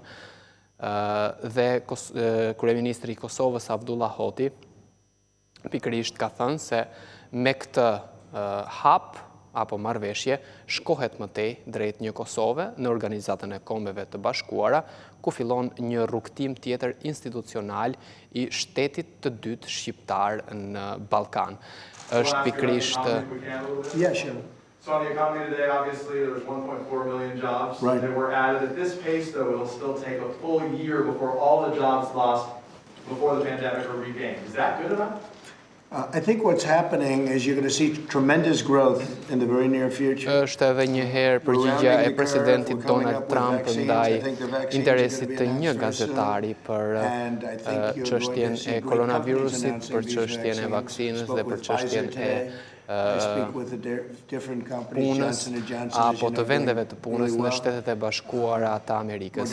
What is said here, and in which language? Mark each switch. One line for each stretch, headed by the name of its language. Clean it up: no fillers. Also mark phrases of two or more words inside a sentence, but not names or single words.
Albanian: Dhe kryeministri i Kosovës Avdullah Hoti pikërisht ka thënë se me këtë hap apo marrëveshje shkohet më tej drejt një Kosove në Organizatën e Kombeve të Bashkuara, ku fillon një rrugtim tjetër institucional i shtetit të dytë shqiptar në Ballkan. Është pikërisht
English: So on the economy today, obviously, there's 1.4 million jobs that were added. At this pace, though, it'll still take a full year before all the jobs lost before the pandemic are regained. Is that good enough? I think what's happening is you're going to see tremendous growth in the very near future.
Albanian: Është edhe një herë përgjigjja e presidentit Donlad Trump ndaj interesit të një gazetari për çështjen e koronavirusit, për çështjen e vaksinës dhe për çështjen e punës apo të vendeve të punës në Shtetet e Bashkuara të Amerikës.